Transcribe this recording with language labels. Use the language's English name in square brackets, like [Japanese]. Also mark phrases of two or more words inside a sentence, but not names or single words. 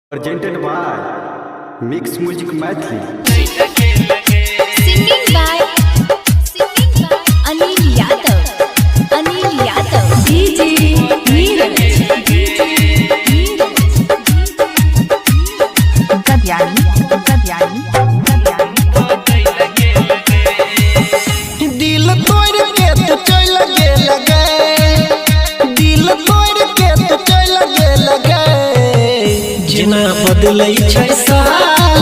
[English] Presented by Mix Music Mathli. Singing by Anil Yadav. Anil Yadav. DJ Neeraj. [Maithili] दिल तोड़ के तो चल लगे दिल तोड़ के तो चल लगे जिना बदलै छै साल